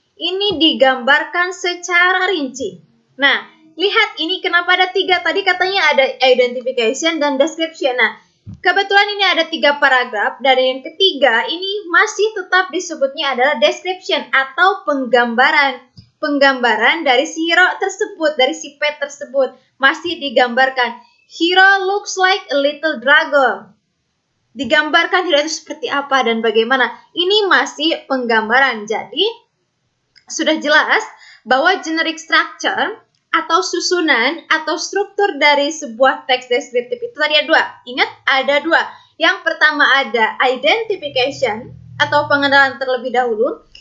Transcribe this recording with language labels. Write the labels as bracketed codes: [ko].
[id] Ini digambarkan secara rinci. Nah, lihat ini kenapa ada 3. Tadi katanya ada identification dan description. Nah, Kebetulan ini ada 3 paragraf, dan yang ketiga ini masih tetap disebutnya adalah description atau penggambaran. Penggambaran dari si hero tersebut, dari si pet tersebut, masih digambarkan. [en] Hero looks like a little dragon. [id] Digambarkan hero itu seperti apa dan bagaimana. Ini masih penggambaran. Jadi, sudah jelas bahwa generic structure atau susunan atau struktur dari sebuah teks deskriptif itu tadi ada 2. Ingat, ada 2. Yang pertama ada identification atau pengenalan terlebih dahulu.